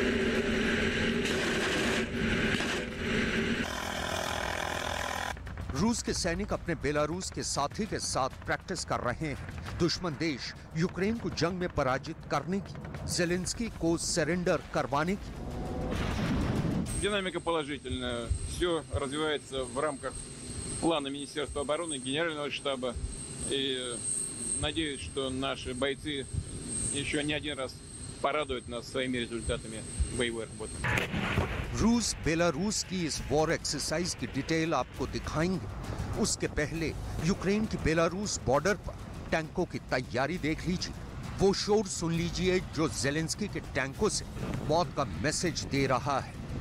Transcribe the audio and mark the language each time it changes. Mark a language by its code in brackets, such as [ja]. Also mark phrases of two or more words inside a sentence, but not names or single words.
[hi] रूस के सैनिक अपने बेलारूस के साथी के साथ प्रैक्टिस कर रहे हैं दुश्मन देश यूक्रेन को जंग में पराजित करने की, जेलेंस्की को सरेंडर करवाने की। [ru] Динамика положительная. Все развивается в рамках плана Министерства обороны, Генерального штаба. И надеюсь, что наши бойцы еще не один раз порадуют нас своими результатами боевой работы. [hi] रूस बेलारूस की इस [en] war exercise [hi] की डिटेल आपको दिखाएंगे। उसके पहले यूक्रेन की बेलारूस बॉर्डर पर टैंकों की तैयारी देख लीजिए। वो शोर सुन लीजिए जो जेलेंस्की के टैंकों से मौत का मैसेज दे रहा है।